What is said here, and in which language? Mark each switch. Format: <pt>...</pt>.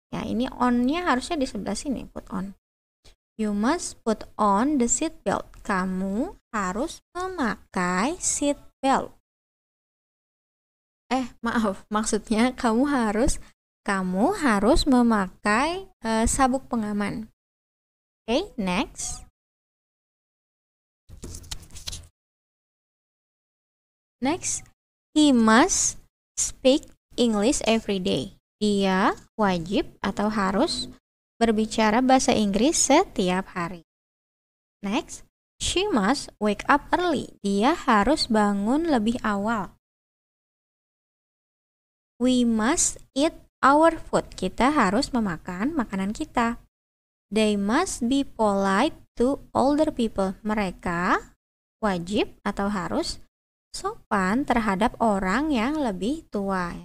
<id>Ya, ini on-nya harusnya di sebelah sini,</id> <en>put on. You must put on the seat belt.</en> <id>Kamu harus memakai seat belt. Maaf, maksudnya kamu harus memakai sabuk pengaman.</id> <en>Okay, next. Next, he must speak English every day.</en> <id>Dia wajib atau harus berbicara bahasa Inggris setiap hari.</id> <en>Next, she must wake up early.</en> <id>Dia harus bangun lebih awal.</id> <en>We must eat our food.</en> <id>Kita harus memakan makanan kita.</id> <en>They must be polite to older people.</en> <id>Mereka wajib atau harus sopan terhadap orang yang lebih tua.</id>